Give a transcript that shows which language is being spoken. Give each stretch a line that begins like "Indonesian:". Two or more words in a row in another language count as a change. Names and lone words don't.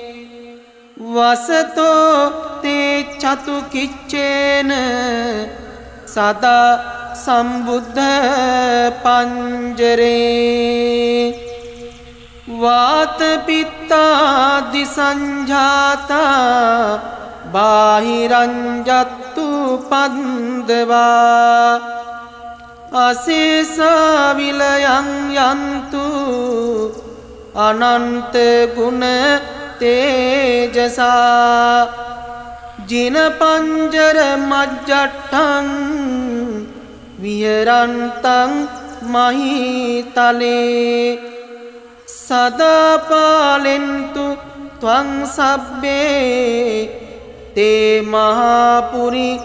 Pali: වසතෝ තේ චතු කිච්චේන සදා සම්බුද්ධ පංජරේ වාත පිත්තාදි සංජාතා බාහිරංජත්තු පන්දවා අසේසා විලයන් යන්තු අනන්ත ගුණ තේජසා ජින පංජර මජ්ජට්ටං විහරන්තං මහිතලේ සදාපාලෙන්තු ත්වං සබ්බේ තේ මහාපුරි